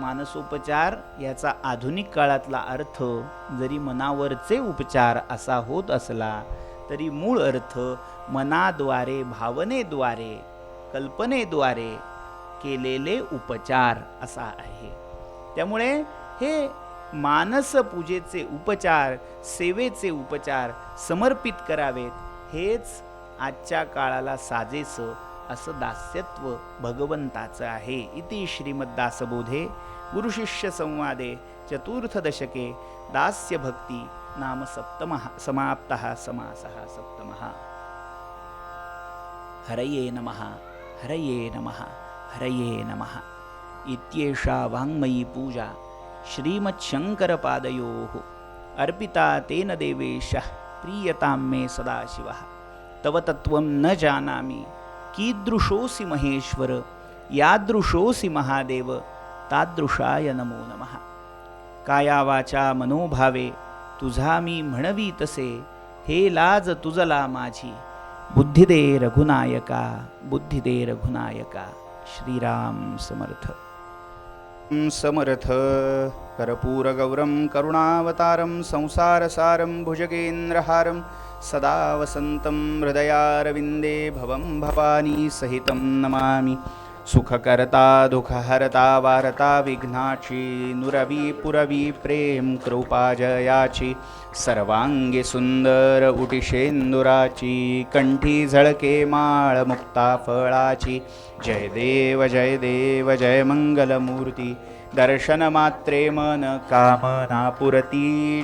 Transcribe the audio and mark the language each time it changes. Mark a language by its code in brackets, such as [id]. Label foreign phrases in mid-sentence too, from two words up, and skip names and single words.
[mr] मानसोपचार याचा आधुनिक काळातला अर्थ जरी मनावरचे उपचार असा होत असला तरी मूळ अर्थ मनाद्वारे, भावनेद्वारे, कल्पनेद्वारे केलेले उपचार असा आहे. त्यामुळे हे मानस पूजेचे उपचार, सेवेचे उपचार समर्पित करावेत, हेच आजच्या काळाला साजेसं असं दास्यत्व भगवंताचं आहे. [sa] इति श्रीमद्दासबोधे गुरुशिष्य संवादे चतुर्थदशके दास्यभक्ती नाम सप्तमः समाप्तः समासः सप्तमः. हरये नमः, हरये नमः, हरये नमः. इत्येषा वाङ्मयी पूजा श्रीमच्छङ्करपादयोः अर्पिता तेन देवेशः प्रीयतां मे सदाशिवः. तव तत्त्वं न जानामि कीदृशोऽसि महेश्वर, यादृशोऽसि महादेव, तादृशाय नमो नमः. [mr] काया वाचा मनोभावे तुझा मी म्हणवी तसे, हे लाज तुझला माझी, बुद्धी दे रघुनायका, बुद्धी दे रघुनायका. श्रीराम समर्थ. समर्थ. [sa] कर्पूरगौरं करुणावतारं संसारसारं भुजगेन्द्रहारं सदा वसन्तं हृदयारविन्दे भवं भवानी सहितं नमामि. [mr] सुखकर्ता दुःखहर्ता वार्ता विघ्नाची, नुरवी पुरवी प्रेम कृपाजयाची, सर्वांगी सुंदर उटिशेंदुराची, कंठी झळके माळ मुक्ता फळाची. जय देव जय देव जय मंगलमूर्ती, दर्शन मात्रे मन कामना पुरती.